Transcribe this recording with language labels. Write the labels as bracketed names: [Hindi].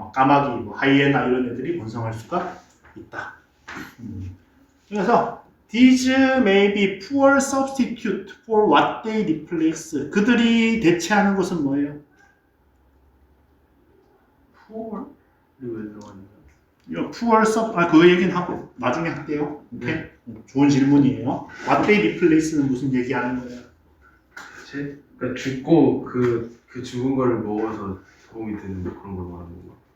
[Korean] 까마귀, 뭐 하이에나 이런 애들이 번성할 수가 있다. [English] 그래서 these may be poor substitute for what they replace. [Korean] 그들이 대체하는 것은 뭐예요? 포월? 이거 왜 들어갔냐? poor sub 그 얘기는 하고 나중에 할게요. 오케이? 네. 좋은 질문이에요. [English] what they replace는 [Korean] 무슨 얘기하는 거예요? 그러니까 죽고 그 죽은 거를 먹어서 도움이 되는 그런 걸 말하는 건가?